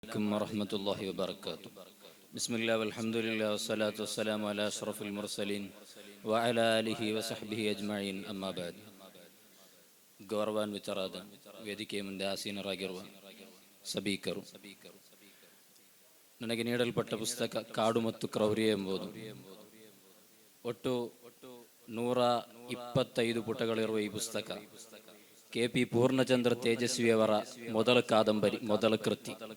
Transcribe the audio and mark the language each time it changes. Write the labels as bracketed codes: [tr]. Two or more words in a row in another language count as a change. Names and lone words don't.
[ar] عليكم ورحمة الله وبركاته. بسم الله والحمد لله والصلاة والسلام على أشرف المرسلين وعلى آله وصحبه أجمعين أما بعد. [kn] ಗೌರವಾನ್ ವಿಚಾರದ ವೇದಿಕೆಯ ಮುಂದೆ ಆಸೀನರಾಗಿರುವ ಸಭಿಕರು, ನನಗೆ ನೀಡಲ್ಪಟ್ಟ ಪುಸ್ತಕ ಕಾಡು ಮತ್ತು ಕ್ರೌರ್ಯ ಎಂಬುದು. ಒಟ್ಟು 125 ಪುಟಗಳಿರುವ ಈ ಪುಸ್ತಕ KP ಪೂರ್ಣಚಂದ್ರ ತೇಜಸ್ವಿಯವರ ಮೊದಲ ಕಾದಂಬರಿ, ಮೊದಲ ಕೃತಿ.